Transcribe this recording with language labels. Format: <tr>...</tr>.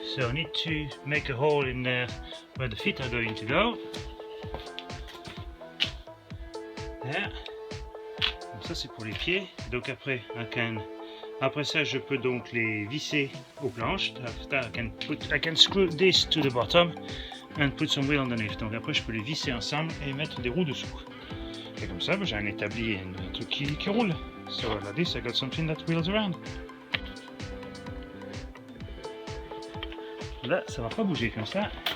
<en>So I need to make a hole in there where the feet are going to go.</en> <fr>Là. Donc ça c'est pour les pieds. Donc après ça je peux donc les visser aux planches.</fr> <en>I can screw this to the bottom and put some wheel underneath.</en> <fr>Donc après je peux les visser ensemble et mettre des roues dessous. Et comme ça j'ai un établi, un truc qui roule.</fr> <en>So like this I got something that wheels around.</en> <fr>Là ça va pas bouger comme ça.</fr>